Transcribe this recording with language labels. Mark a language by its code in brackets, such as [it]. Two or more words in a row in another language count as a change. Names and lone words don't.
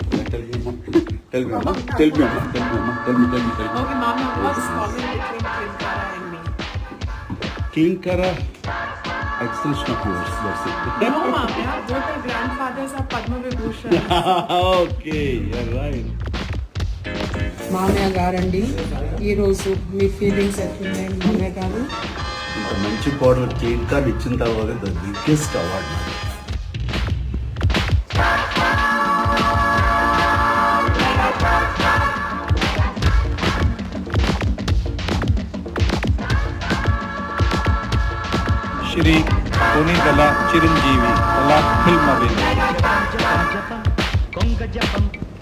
[en] tell me, Mama. Tell me, Mama. Tell me, Mama. Tell me, Mama. Tell me. Okay, Mama, what's common between Kinkara and me? Kinkara, extension of yours, that's it. No, Mama, both our grandfathers are Padma Vibhushan. Okay, you're right. [te] మామయ్య గారండి ఈరోజు మీ ఫీలింగ్స్ ఎట్లున్నాయి మామయ్య గారు? ఇంత మంచి కోడలు కింకర్ ఇచ్చిన తర్వాత [en] the biggest award [kn] ಶ್ರೀ ಪುನೀತಲ ಚಿರಂಜೀವಿ ಕಲಾ ಫಿಲ್ಮ್ ಅಭಿನಯ